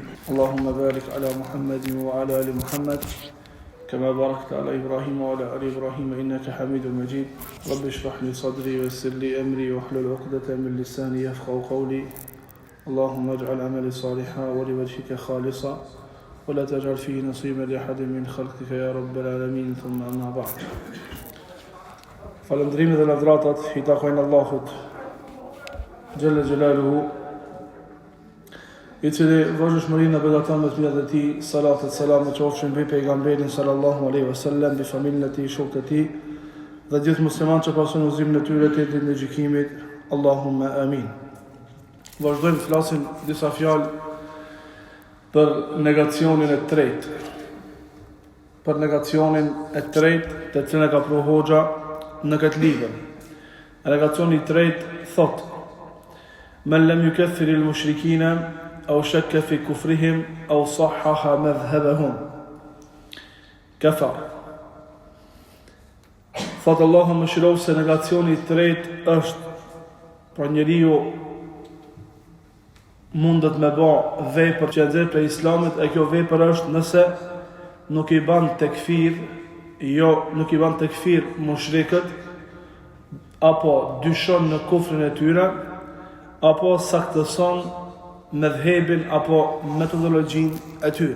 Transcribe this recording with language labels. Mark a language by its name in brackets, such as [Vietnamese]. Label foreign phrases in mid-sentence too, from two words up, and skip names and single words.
[Arabic] اللهم بارك على محمد وعلى آل محمد كما باركت على إبراهيم وعلى آل إبراهيم إنك حميد مجيد رب اشرح لي صدري ويسر لي أمري واحلل عقدة من لساني يفقهوا قولي اللهم اجعل عملي صالحا ولوجهك خالصا ولا تجعل فيه نصيبا لأحد من خلقك يا رب العالمين ثم أما بعد [Albanian] Falëndrimi dhe lavdratat I takojnë Allahut Gjelle Gjelaluhu I cili vazhdimërinë në begaton me të mirët e tij, salatet selam në qofshin mbi pejgamberin [Arabic] صلى الله عليه وسلم, [Albanian] mbi familjen e tij, shokët e tij dhe gjithë muslimanët që pasojnë udhëzimin e tyre te ditën e gjykimit. [Arabic] اللهم آمين. [Albanian] Vazhdojmë të flasim disa fjalë për negacionin e tretë. Për negacionin e tretë, të cilën e ka pru hoxha në këtë libër. Negacioni I tretë thot: [Arabic] "من لم يكفر المشركين أو شك في كفرهم أو صحح مذهبهم كفر." [Albanian] Thotë Allahu më shirov se negacioni I tretë është pra njeriu mundet me ba vepër që nxjerr prej Islamit, e kjo vepër është nëse nuk I ban tekfir, nuk I ban tekfir mushrikët, apo dyshon në kufrin e tyre, apo saktëson medhebin apo metodologjin e tyre.